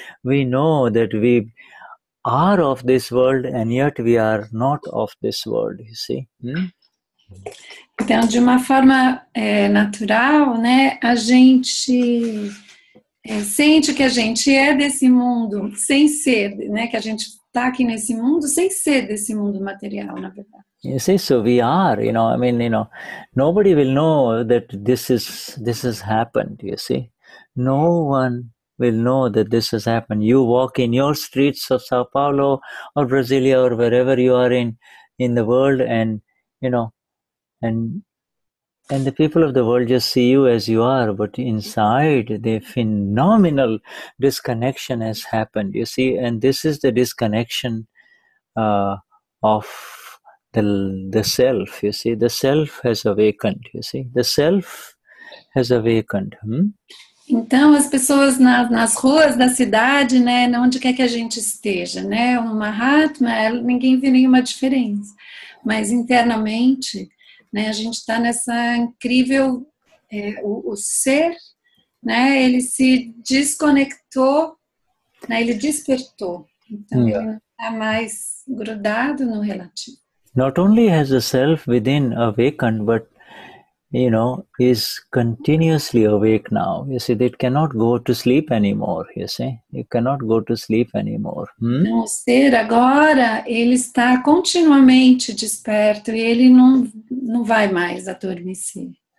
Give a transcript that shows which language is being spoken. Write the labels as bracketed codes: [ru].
[en] We know that we are of this world and yet we are not of this world, you see. [pt] Então, de uma forma natural, né, a gente sente que a gente é desse mundo sem ser, né, que a gente está aqui nesse mundo sem ser desse mundo material, na verdade. [en] You see, so we are, nobody will know that this has happened, you see. No one will know that this has happened. You walk in your streets of Sao Paulo or Brasilia or wherever you are in the world, and and the people of the world just see you as you are, but inside the phenomenal disconnection has happened, you see. And this is the disconnection of the self, you see. The self has awakened, you see. The self has awakened. [pt] Então, as pessoas nas ruas da cidade, né, onde quer que a gente esteja, né, um Mahatma, ninguém vê nenhuma diferença. Mas internamente, né, a gente está nessa incrível, o ser, né, ele se desconectou, né, ele despertou. Então, ele não está mais grudado no relativo. [en] Not only has the self within awakened, but is continuously awake now. You see, it cannot go to sleep anymore, you see. It cannot go to sleep anymore. [pt] Então, o ser agora, ele está continuamente desperto e ele não vai mais adormecer.